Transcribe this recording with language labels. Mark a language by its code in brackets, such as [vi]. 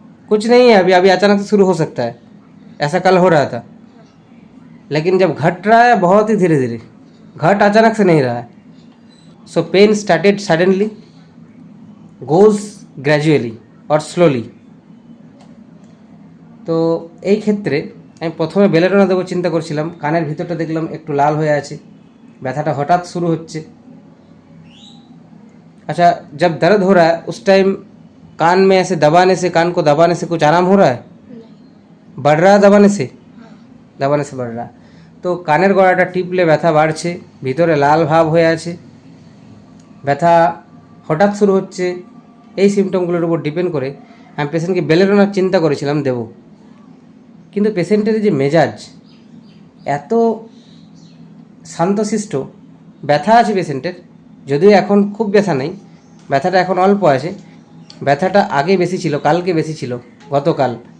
[hi] कुछ नहीं है अभी, अभी अचानक से शुरू हो सकता है, ऐसा कल हो रहा था। लेकिन जब घट रहा है बहुत ही धीरे धीरे, घट अचानक से नहीं रहा है। [en] So pain started suddenly, goes gradually और slowly. [bn] তো এই ক্ষেত্রে আমি প্রথমে বেলেডোনা দেবো চিন্তা করছিলাম, কানের ভিতরটা দেখলাম একটু লাল হয়ে আছে, ব্যথাটা হঠাৎ शुरू होच्छे। [hi] अच्छा, जब दर्द हो रहा है उस टाइम कान में ऐसे दबाने से, कान को दबाने से कुछ आराम हो रहा है? नहीं। बढ़ रहा है दबाने से? हाँ। दबाने से बढ़ रहा है। [bn] তো কানের গোড়াটা টিপলে ব্যথা বাড়ছে, ভিতরে লাল ভাব হয়ে আছে, ব্যথা হঠাৎ শুরু হচ্ছে, এই সিমটমগুলোর উপর ডিপেন্ড করে আমি পেশেন্টকে বেলেডোনার চিন্তা করেছিলাম দেব। কিন্তু পেশেন্টের যে মেজাজ এত শান্তশিষ্ট, ব্যথা আছে পেশেন্টের, যদিও এখন খুব ব্যথা নেই, ব্যথাটা এখন অল্প আছে, ব্যথাটা আগে বেশি ছিল, কালকে বেশি ছিল, গতকাল।